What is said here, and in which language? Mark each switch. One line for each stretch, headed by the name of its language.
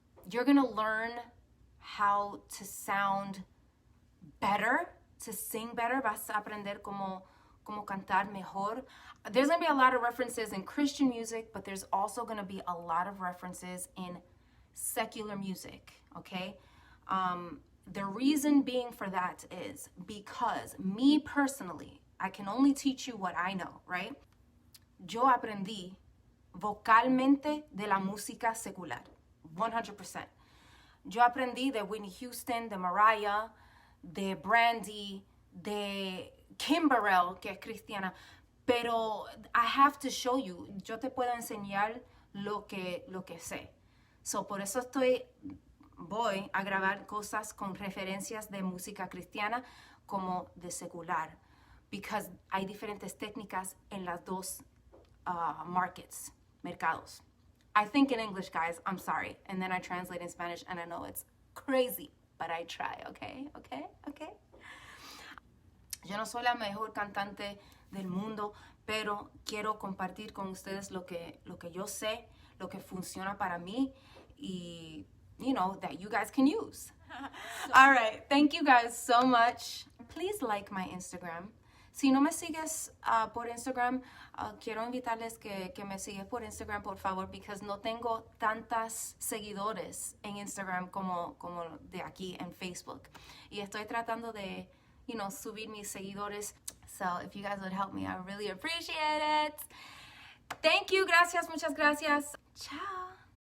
English: You're going to learn how to sound better, to sing better.
Spanish: Vas a aprender cómo cantar mejor.
English: There's going to be a lot of references in Christian music, but there's also going to be a lot of references in secular music, okay? The reason being for that is because me personally, I can only teach you what I know, right?
Spanish: Yo aprendí vocalmente de la música secular, 100%. Yo aprendí de Whitney Houston, de Mariah, de Brandy, de Kimberell, que es cristiana, pero
English: I have to show you,
Spanish: yo te puedo enseñar lo que sé.
English: So,
Spanish: por eso voy a grabar cosas con referencias de música cristiana como de secular,
English: because
Spanish: hay diferentes técnicas en las dos mercados.
English: I think in English, guys, I'm sorry, and then I translate in Spanish, and I know it's crazy, but I try, okay?
Spanish: Yo no soy la mejor cantante del mundo, pero quiero compartir con ustedes lo que yo sé, lo que funciona para mí, y,
English: you know, that you guys can use. All right, thank you guys so much. Please like my Instagram.
Spanish: Si no me sigues por Instagram, quiero invitarles que me sigas por Instagram, por favor,
English: because
Spanish: no tengo tantas seguidores en Instagram como de aquí en Facebook. Y estoy tratando de
English: you know,
Spanish: subir mis seguidores.
English: So if you guys would help me, I would really appreciate it. Thank you.
Spanish: Gracias. Muchas gracias.
English: Ciao.